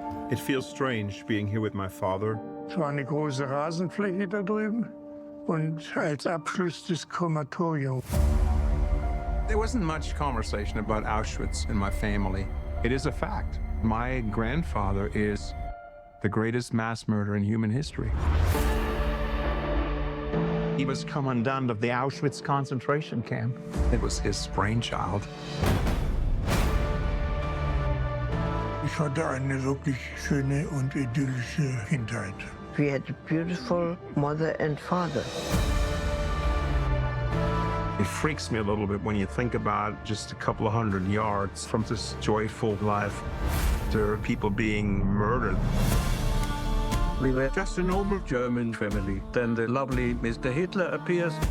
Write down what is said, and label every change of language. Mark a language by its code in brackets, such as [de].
[en] It feels strange being here with my father. [de] Es war eine große Rasenfläche da drüben und als Abschluss das Krematorium. [en] There wasn't much conversation about Auschwitz in my family. It is a fact. My grandfather is the greatest mass murderer in human history. He was commandant of the Auschwitz concentration camp. It was his brainchild. [de] Ich hatte eine wirklich schöne und idyllische Kindheit. [en] We had a beautiful mother and father. It freaks me a little bit when you think about just a couple of 100 yards from this joyful life. There are people being murdered. We were just a normal German family. Then the lovely Mr. Hitler appears.